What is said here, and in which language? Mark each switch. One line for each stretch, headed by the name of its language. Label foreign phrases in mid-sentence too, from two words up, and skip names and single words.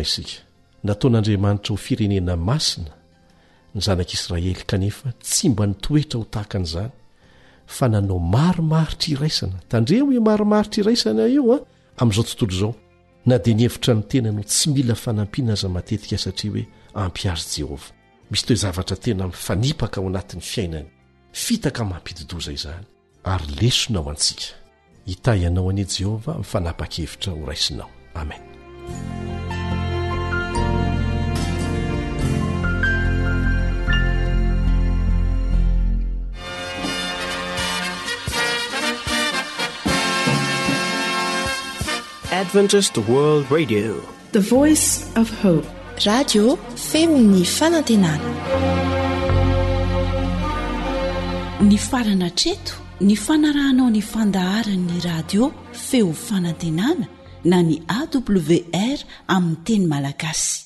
Malagasy: isika nataon'Andriamanitra ho firenena masina ny zanak'Israely kanefa tsy mba nitoetra ho tahaka an'izany fa nanao marimaritra iraisana tandreo hoe marimaritra iraisana io amin'izao tontolo izao na dia nihevitra ny tena no tsy mila fanampiana aza matetika satria hoe ampy azy Jehovah misy toe-zavatra tena mifanipaka ao anatin'ny fiainany fitaka mampididoza izany ary lesona ao antsika hitay ianao anie Jehovah amin'ny fanapa-kevitra ho raisinao amen.
English: Adventist World Radio, the voice of hope.
Malagasy: Radio Femini Fanantenana. Ny farana treto, ny fanarahanao ny fandaharan'ny radio Feo Fanantenana na ny AWR amin'ny teny malagasy.